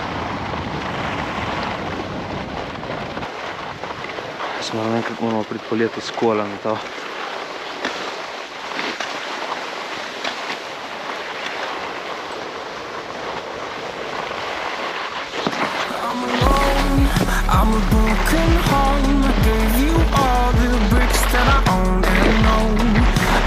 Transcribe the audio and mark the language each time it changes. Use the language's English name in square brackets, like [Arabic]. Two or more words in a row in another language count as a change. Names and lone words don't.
[Slovenian] Smo ne vem, kako moramo priti po letu s kola na to. [English] I'm a broken home. I gave you all the bricks that I own and know.